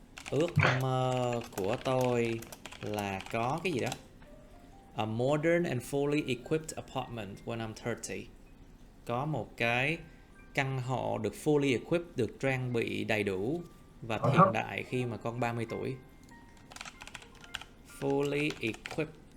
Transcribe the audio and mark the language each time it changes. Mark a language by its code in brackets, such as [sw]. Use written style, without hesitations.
[vi] Ước mơ của tôi là có cái gì đó. [en] A modern and fully equipped apartment when I'm 30. [vi] Có một cái căn hộ được fully equipped, được trang bị đầy đủ và hiện đại khi mà con 30 tuổi. [en] Fully equipped.